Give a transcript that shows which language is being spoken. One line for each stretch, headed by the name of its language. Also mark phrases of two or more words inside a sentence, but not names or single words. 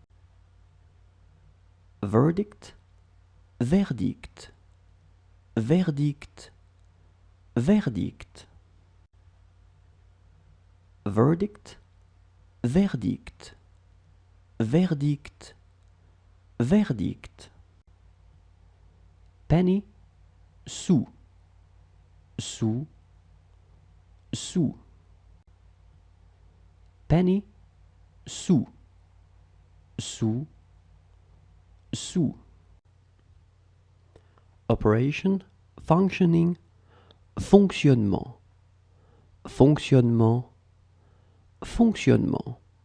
English: Verdict, verdict, verdict, verdict. Verdict, verdict, verdict, verdict. Penny,
French: sou, sou, sou. Penny, sou, sou, sou.
English: Operation, functioning,
French: fonctionnement, fonctionnement, fonctionnement.